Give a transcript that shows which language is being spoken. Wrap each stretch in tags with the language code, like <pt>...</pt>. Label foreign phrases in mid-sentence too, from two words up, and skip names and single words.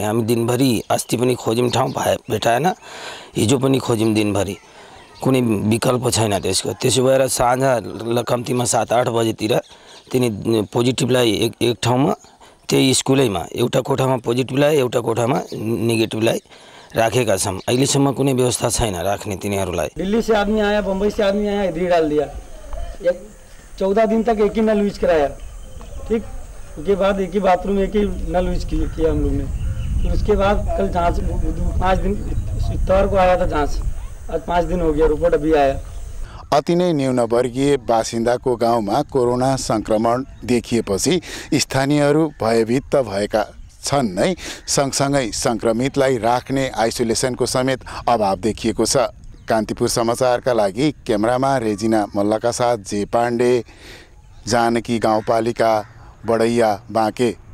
<ne>हामी दिनभरि अस्ति पनि खोज्यौँ, ठाउँ भेटाएन, हिजो पनि खोज्यौँ दिनभरि, कुनै विकल्प छैन त्यसको। त्यसो भएर साँझ कम्तीमा 7-8 बजेतिर तिनी पोजिटिभलाई एक ठाउँमा, त्यही स्कुलैमा एउटा कोठामा पोजिटिभलाई, एउटा कोठामा नेगेटिभलाई राखेका छौँ। अहिलेसम्म कुनै व्यवस्था छैन राख्ने तिनीहरूलाई।</ne> <hi>दिल्ली से आदमी आया, बम्बई से आदमी आया, इधर डाल दिया। 14 दिन तक एक ही नल यूज कराया, ठीक। उसके बाद एक ही बाथरूम, एक ही नल यूज किया हम लोग ने। फिर उसके बाद कल जांच 5 दिन, इतवार को आया था जांच, आज 5 दिन हो गया, रिपोर्ट अभी आया।</hi> <ne>अति नै न्यूनवर्गीय बासिन्दाको गाउँमा कोरोना संक्रमण देखिएपछि स्थानीयहरू भयभीत त भएका छन् नै, सँगसँगै संक्रमितलाई राख्ने आइसोलेसनको समेत अभाव देखिएको छ। कान्तिपुर समाचारका लागि क्यामेरामा रेजिना मल्लका साथ जे पाण्डे, जानकी गाउँपालिका, बडैया, बाँके।</ne>